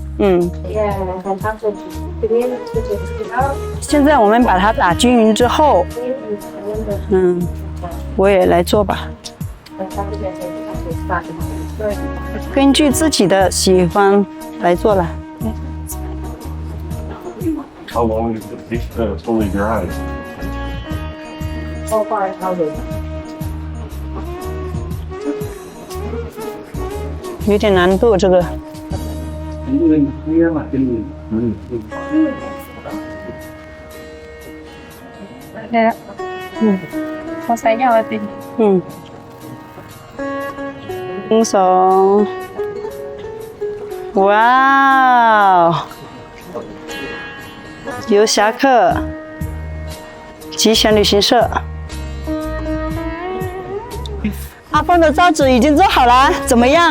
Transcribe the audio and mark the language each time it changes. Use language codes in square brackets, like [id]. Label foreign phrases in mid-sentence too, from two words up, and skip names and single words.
[zh] 现在我们把它打均匀之后，我也来做吧。根据自己的喜欢来做了。 [en] How long is it fully dry? How long? [zh] 有点难度这个。 [th] ได้แล้วพอใส่ยาวไป [zh] 1、2，哇，游侠客吉祥旅行社。阿凤的造纸已经做好了，怎么样？